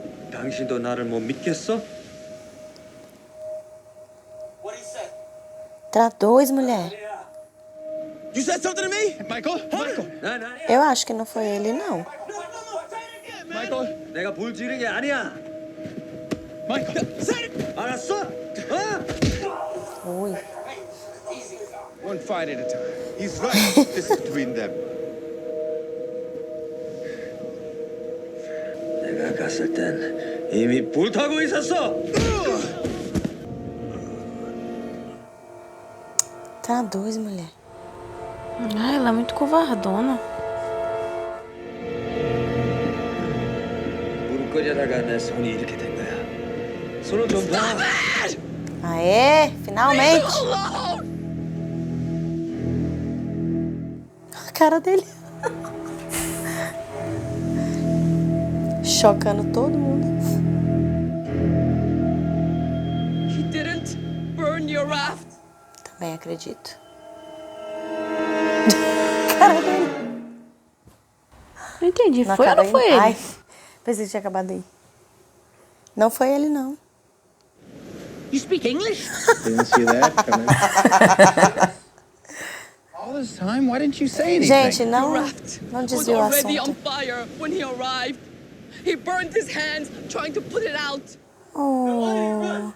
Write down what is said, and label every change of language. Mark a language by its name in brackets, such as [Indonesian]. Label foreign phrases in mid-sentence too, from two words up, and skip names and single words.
[Korean] 당신도 나를 못 믿겠어? [Portuguese] Tá dois, mulher. [English] You said something to me? Michael? Michael. [Portuguese] Eu acho que não foi ele, não. [English] Michael. [Korean] 내가 불 지른 게 아니야. Michael. 알았어? [Portuguese] Ui. [English] One fight at a time. He's right. This is between them. [Korean] 내가 갔을 땐 이미 불타고 있었어. [Portuguese] Tá dois, mulher. Ah, ela é muito covardona. [Korean] 불 끄려다가 내 손이 이렇게 된 거야. 손을 좀 봐. [Portuguese] Aê, finalmente. A cara dele. Chocando todo mundo. [English] He didn't burn your raft. [Portuguese] Também acredito. Cara dele. Não entendi, Na foi ou cara não foi dele. ele? Ai, pensei que tinha acabado aí. Não foi ele, não. [English] You speak English? Didn't see that coming. All this time, why didn't you say anything? [Portuguese] Gente, não [English] Was [Portuguese] desviou o [English] already on [Portuguese] assunto. [English] fire when he arrived. He burned his hands trying to put it out. Oh.